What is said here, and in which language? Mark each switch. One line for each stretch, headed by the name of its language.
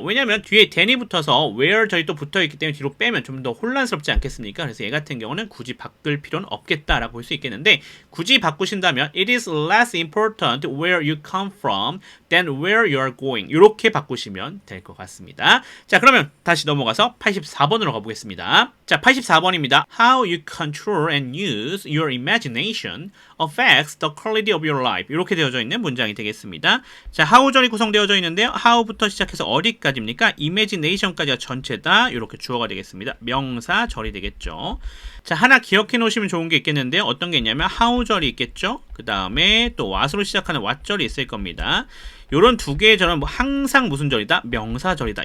Korean: 왜냐면 뒤에 then이 붙어서 where 저희 또 붙어 있기 때문에 뒤로 빼면 좀 더 혼란스럽지 않겠습니까? 그래서 얘 같은 경우는 굳이 바꿀 필요는 없겠다라고 볼 수 있겠는데, 굳이 바꾸신다면
English: it is less important where you come from than where you are going,
Korean: 이렇게 바꾸시면 될 것 같습니다. 자, 그러면 다시 넘어가서 84번으로 가보겠습니다. 자, 84번입니다.
English: How you control and use your imagination affects the quality of your life,
Korean: 이렇게 되어져 있는 문장이 되겠습니다. 자, how절이 구성되어져 있는데요. how부터 시작해서 어디까지입니까? imagination까지가 전체다, 이렇게 주어가 되겠습니다. 명사절이 되겠죠. 자, 하나 기억해 놓으시면 좋은 게 있겠는데요. 어떤 게 있냐면 how절이 있겠죠. 그 다음에 또 what으로 시작하는 what절이 있을 겁니다. 요런 두 개의 절은 뭐 항상 무슨 절이다? 명사절이다.